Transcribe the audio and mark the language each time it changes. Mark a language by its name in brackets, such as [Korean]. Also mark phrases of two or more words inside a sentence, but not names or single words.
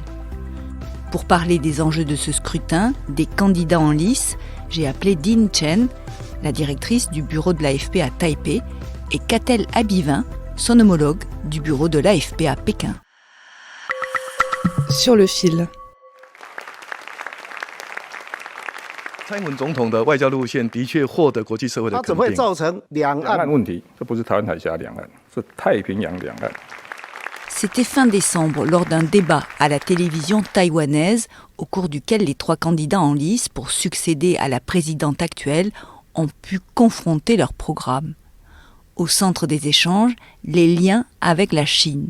[French] Pour parler des enjeux de ce scrutin, des candidats en lice, j'ai appelé Dean Chen, la directrice du bureau de l'AFP à Taipei, et Catel Abivin, son homologue du bureau de l'AFP à Pékin. Sur le fil. [Chinese] 蔡英文总统的外交路线的确获得国际社会的肯定。它怎么会造成两岸问题？这不是台湾海峡两岸，是太平洋两岸。 [French] C'était fin décembre, lors d'un débat à la télévision taïwanaise, au cours duquel les 3 candidats en lice pour succéder à la présidente actuelle ont pu confronter leur programme. Au centre des échanges, les liens avec la Chine.